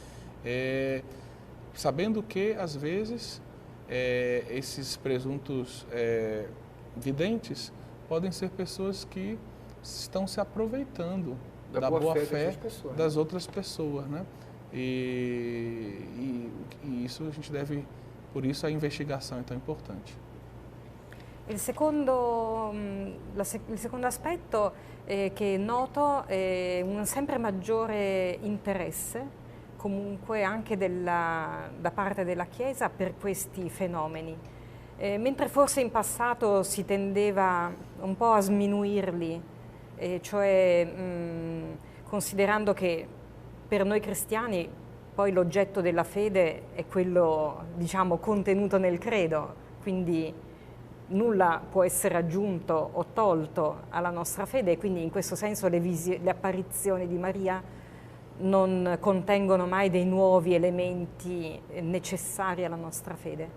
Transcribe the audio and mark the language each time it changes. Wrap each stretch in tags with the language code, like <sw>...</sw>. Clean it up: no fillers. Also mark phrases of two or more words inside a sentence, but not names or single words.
<pt>sabendo que, às vezes, esses presuntos videntes podem ser pessoas que estão se aproveitando da boa fé das outras pessoas, né? E isso a gente deve, por isso a investigação é tão importante.</pt> <it>Il secondo aspetto che noto è un sempre maggiore interesse, comunque anche da parte della Chiesa, per questi fenomeni. Mentre forse in passato si tendeva un po' a sminuirli, considerando che per noi cristiani poi l'oggetto della fede è quello, diciamo, contenuto nel credo, quindi nulla può essere aggiunto o tolto alla nostra fede, e quindi in questo senso le apparizioni di Maria non contengono mai dei nuovi elementi necessari alla nostra fede.</it>